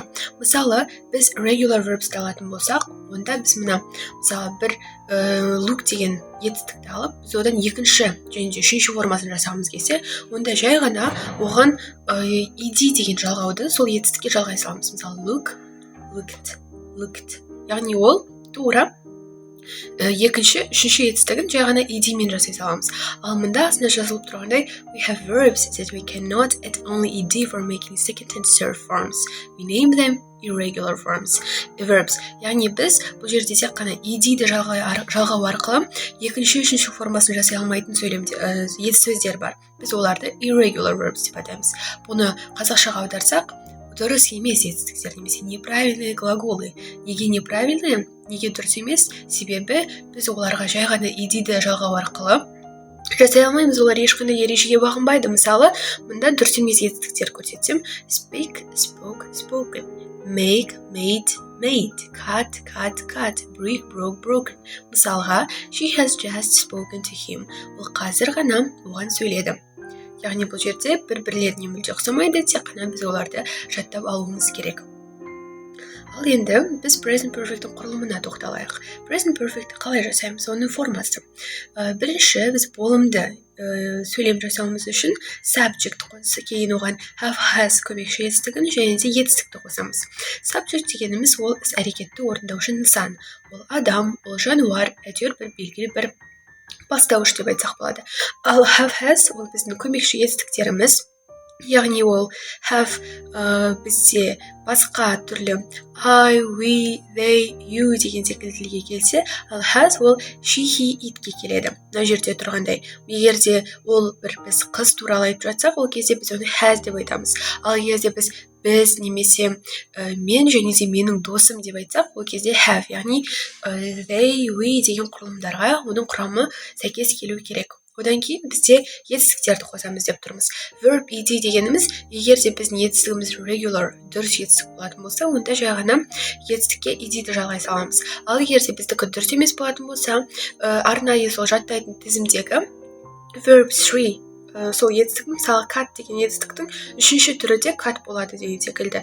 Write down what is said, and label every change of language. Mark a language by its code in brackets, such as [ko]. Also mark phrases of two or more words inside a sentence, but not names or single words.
[kk] Мысалы, біз [en] regular verbs'ті [kk] алатын болсақ, онда біз мына, мысалы, бір look деген етістікті алып, біз одан екінші және де үшінші формасын жасағымыз келсе, онда жай ғана оған ed деген жалғауды сол етістікке жалғай саламыз. Мысалы, [en] look, looked. [kk] Яғни ол тура екінші, үшінші етістігін жай ғана ed мен жасай саламыз. Ал мында астында жазылып тұрғандай, [en] we have verbs that we cannot add only ed for making second and third forms. We name them irregular verbs. [kk] Яғни біз бұл жерде тек қана ed-ді жалғау арқылы екінші, үшінші формасын жасай алмайтын сөздер бар. Біз оларды [en] irregular verbs [kk] деп атаймыз. Бұны қазақшаға аударсақ, дұрыс емес етістіктер, немесе [ru] неправильные глаголы. [kk] Неге неправильные? Неге дұрыс емес? Себебі біз оларға жай ғана ed-ді жалғау арқылы жасай алмаймыз, олар ешқандай ережеге бағынбайды. Мысалы, мұнда дұрыс емес етістіктер көрсетсем, [en] speak, spoke, spoken, make, made, cut, break, broken. Мысалға, she has just spoken to him. [kk] Ол қазір ғана оған сөйледі. Яғни бұл жерде бір-бірлеріне мүлде ұқсамайды, тек қана біз оларды жаттап алуымыз керек. Ал енді біз [en] present perfect'тің [kk] құрылымына тоқталайық. [en] Present perfect'ті [kk] қалай жасаймыз? Оның формасы. Бірінші біз болымды сөйлем жасауымыз үшін subject қосып, кейін оған [en] have has [kk] көмекші етістігін және де етістікті қосамыз. Subject дегеніміз ол іс әрекетті орындаушы нысан. Ол адам, ол жануар, әйтеуір бір белгілі бір бастауыш деп айтсақ болады. Ал [en] have has [kk] ол біздің көмекші етістіктеріміз. Яғни ол have бізде басқа түрлі [en] I, we, they, you [kk] деген секілді тілге келсе, ал has ол [en] she, he, [kk] itке келеді. Мына жерде тұрғандай, егерде ол бір біз қыз туралы айтып жатсақ, ол кезде біз оны has деп айтамыз. Ал егерде біз немесе мен және де менің досым деп айтсақ, ол кезде have, яғни [en] they, we [kk] деген құрылымдарға оның құрамы сәйкес келу керек. Одан кейін бізде етістіктерді қосамыз деп тұрмыз. [en] Verb ed [kk] дегеніміз, егерде біздің етістігіміз regular, дұрыс етістік болатын болса, онда жай ғана етістікке ed'ді жалғай саламыз. Ал егерде біздікі дұрыс емес болатын болса, арнайы сол жаттайтын тізімдегі verb 3 сол етістіктің, мысалы cut деген етістіктің үшінші түрі де cut болады деген секілді.